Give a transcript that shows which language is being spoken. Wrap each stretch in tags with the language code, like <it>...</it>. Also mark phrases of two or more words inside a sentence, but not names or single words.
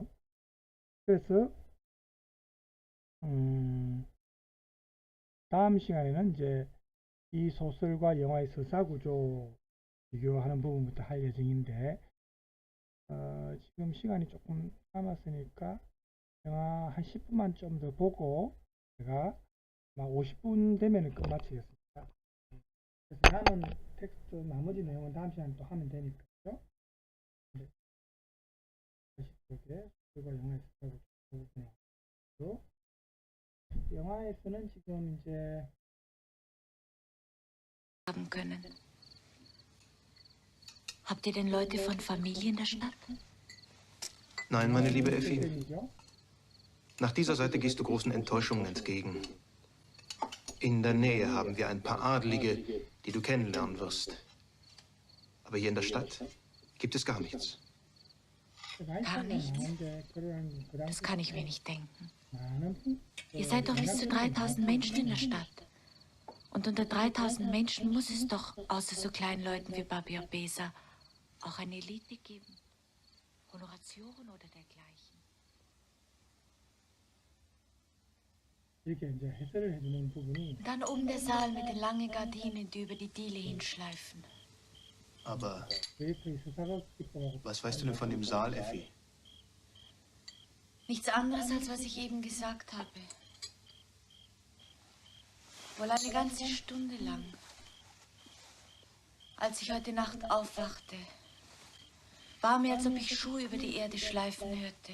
<ko>그래서 다음 시간에는 이제 이 소설과 영화의 서사 구조 비교하는 부분부터 할 예정인데, 지금 시간이 조금 남았으니까 영화 한 10분만 좀 더 보고 제가 50분 되면 끝마치겠습니다. 그래서 남은 텍스트 나머지 내용은 다음 시간에 또 하면 되니까요. 네. 다시 보게 그리고 영화에서 보고 영화에서는 지금 이제</ko> <de>Haben können. Habt ihr denn Leute von Familie in der Stadt? Nein, meine liebe Effi.</de> <ko>죠</ko> <de>Nach dieser Seite gehst du großen Enttäuschungen entgegen. In der Nähe haben wir ein paar Adelige, die du kennenlernen wirst. Aber hier in der Stadt gibt es gar nichts. Gar nichts? Das kann ich mir nicht denken. Ihr seid doch bis zu 3000 Menschen in der Stadt. Und unter 3000 Menschen muss es doch, außer so kleinen Leuten wie Babi und Besa, auch eine Elite geben. Honoratioren oder dergleichen.</de> <ko>이렇게 이제 해설을 해주는 부분이</ko> <de>Und dann oben der Saal mit den langen Gardinen, die über die Diele hinschleifen. Aber</de> <ko>그레이트의 서사가 기법하고</ko> <de>was weißt du denn von dem Saal, Effi? Nichts anderes, als was ich eben gesagt habe. Wohl eine ganze Stunde lang. Als ich heute Nacht aufwachte, war mir, als ob ich Schuhe über die Erde schleifen hörte.</de>